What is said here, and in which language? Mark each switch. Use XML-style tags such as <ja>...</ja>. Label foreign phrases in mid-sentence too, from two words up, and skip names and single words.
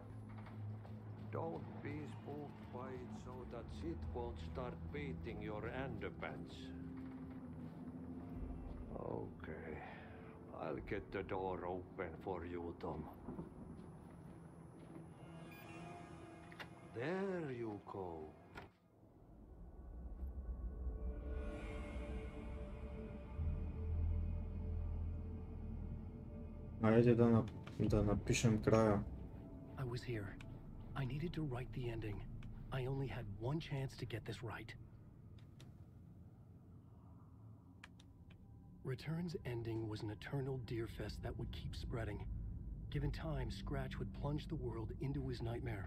<en>Don't be spooked by it so that shit won't start beating your underpants. Okay. I'll get the door open for you, Tom. There you go.</en> <bg>Хайде да напишем края.</bg> <en>I was here. I needed to write the ending. I only had one chance to get this right. Return's ending was an eternal deerfest that would keep spreading. Given time, Scratch would plunge the world into his nightmare.</en>